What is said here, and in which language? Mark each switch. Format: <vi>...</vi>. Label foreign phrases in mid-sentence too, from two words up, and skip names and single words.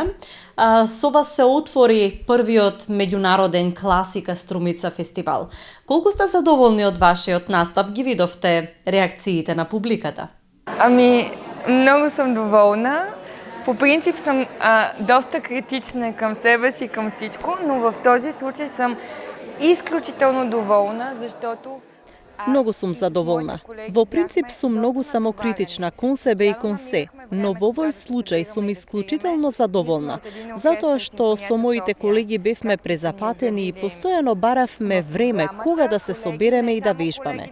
<mk>Со вас се отвори првиот меѓународен класика Струмица фестивал. Колку сте задоволни од вашиот настап? Ги видовте реакциите на публиката?</mk> <bg>Много съм доволна. По принцип съм доста критична към себе си, към всичко, но в този случай съм изключително доволна, защото</bg> <mk>Многу сум задоволна. Во принцип сум многу самокритична кон себе и кон се, но во овој случај сум исклучително задоволна, затоа што со моите колеги бевме презапатени и постојано баравме време кога да се собереме и да вежбаме.</mk>